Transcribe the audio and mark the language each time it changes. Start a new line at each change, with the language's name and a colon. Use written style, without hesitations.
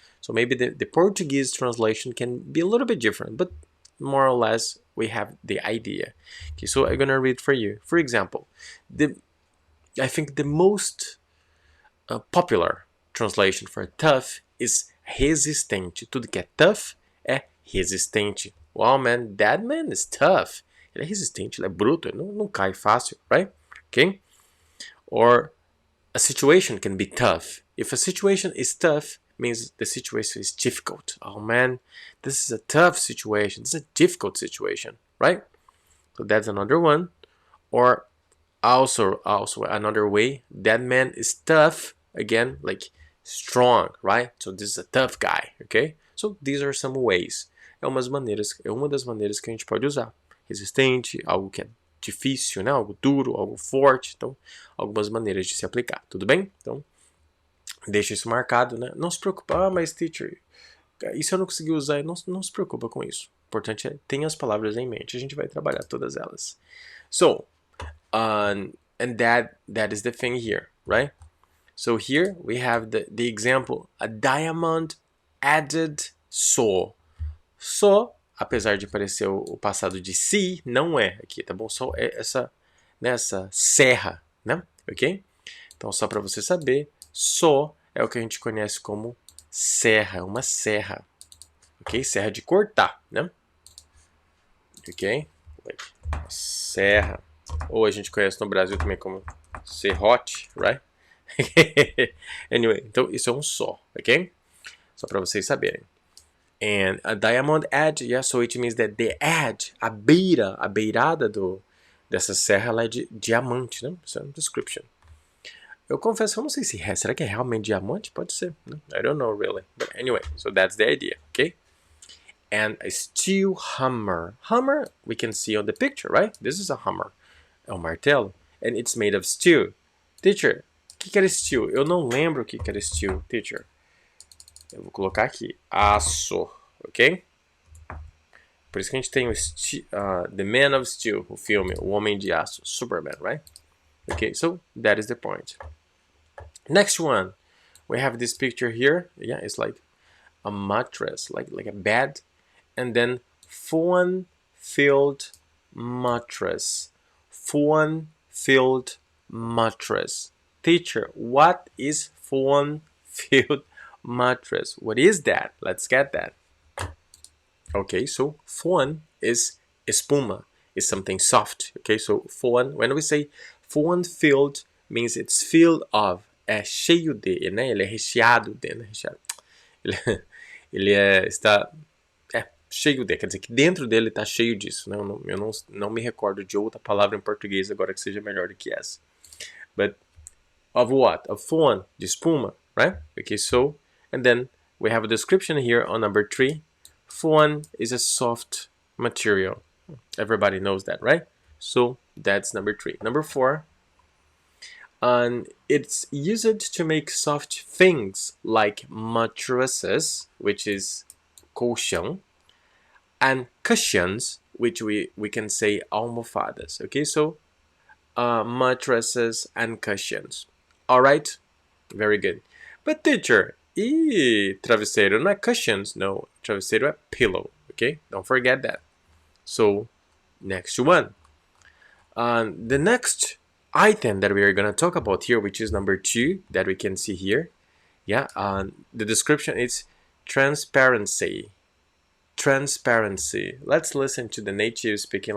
English: So maybe the Portuguese translation can be a little bit different, but more or less we have the idea. Okay, so I'm gonna read for you. For example, I think the most popular translation for tough is resistente.
Portuguese: Tudo que é tough é resistente.
English: Wow, man, that man is tough.
Portuguese: Ele é resistente, ele é bruto, ele não cai fácil, right?
English: Okay? Or a situation can be tough. If a situation is tough, means the situation is difficult. Oh man, this is a tough situation. This is a difficult situation, right? So that's another one. Or also another way, that man is tough, again, like strong, right? So this is a tough guy, okay? So these are some ways.
Portuguese: É uma das maneiras que a gente pode usar. Resistente, algo que é difícil, né? Algo duro, algo forte. Então, algumas maneiras de se aplicar, tudo bem? Então, deixa isso marcado, né? Não se preocupa, mas teacher, isso eu não consegui usar, não se preocupa com isso. O importante é ter as palavras em mente, a gente vai trabalhar todas elas.
English: So, and that is the thing here, right? So here we have the example, a diamond added saw.
Portuguese: Saw, apesar de parecer o passado de si, não é aqui, tá bom? Só é essa serra, né? Ok? Então, só para você saber, saw é o que a gente conhece como serra, uma serra. Ok? Serra de cortar, né? Ok? Serra. Ou a gente conhece no Brasil também como serrote, right? Anyway, então isso é um saw, ok? Só para vocês saberem.
English: And a diamond edge, yeah, so it means that the edge,
Portuguese: a beirada dessa serra, ela é de diamante, né? Isso é uma description. Eu confesso, eu não sei se será que é realmente diamante? Pode ser, né?
English: I don't know really. But anyway, so that's the idea, okay? And a steel hammer. Hammer, we can see on the picture, right? This is a hammer.
Portuguese: É um martelo.
English: And it's made of steel.
Portuguese: Teacher, o que era steel? Eu não lembro o que era steel, teacher. Eu vou colocar aqui, aço, ok? Por isso que a gente tem o The Man of Steel, o filme, o Homem de Aço, Superman, right?
English: Okay, so that is the point. Next one, we have this picture here. Yeah, it's like a mattress, like a bed, and then foam-filled mattress. Foam-filled mattress. Teacher, what is foam-filled mattress? What is that? Let's get that. Okay, so foam is espuma, is something soft. Okay, so foam, when we say foam-filled, means it's filled of,
Portuguese: é cheio de, né? Ele é recheado de, né? Recheado. Ele está cheio de, quer dizer que dentro dele está cheio disso, né? Eu não me recordo de outra palavra em português agora que seja melhor do que essa.
English: But of what? Of foam,
Portuguese: de espuma,
English: right? Okay, so, and then we have a description here on number 3. Foam is a soft material. Everybody knows that, right? So that's number 3. Number 4, and it's used to make soft things like mattresses, which is colchão, and cushions, which we can say almofadas. Okay, so mattresses and cushions. All right, very good.
Portuguese: But teacher, travesseiro não é cushions, no, travesseiro é pillow.
English: Okay, don't forget that. So next one. The next item that we are going to talk about here, which is number 2 that we can see here. Yeah, the description is transparency. Transparency. Let's listen to the native speaking.